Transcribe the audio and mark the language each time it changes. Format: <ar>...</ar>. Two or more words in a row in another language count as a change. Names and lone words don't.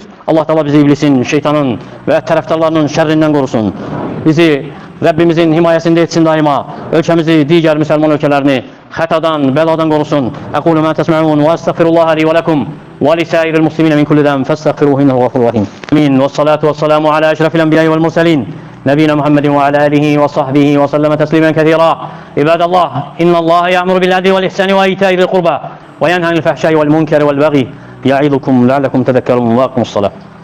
<az>Allah Taala bizi iblisin, şeytanın və tərəfdarlarının şərrindən qorusun. Bizi Rəbbimizin himayəsində etsin daima. Ölkəmizi, digər müsəlman ölkələrini xətadan, bəladan qorusun.</az> <ar>أقول ما تسمعون وأستغفر الله لي ولكم ولسائر المسلمين من كل ذنب فاستغفروه إنه الغفور الرحيم. Amin. والصلاة والسلام على أشرف الأنبياء والمرسلين. نبينا محمد وعلى آله وصحبه وسلم تسليما كثيرا. عباد الله إن الله يأمر بالعدل والإحسان وإيتاء ذي القربى وينهى عن الفحشاء والمنكر والبغي يعظكم لعلكم تذكرون. واقيموا الصلاة.</ar>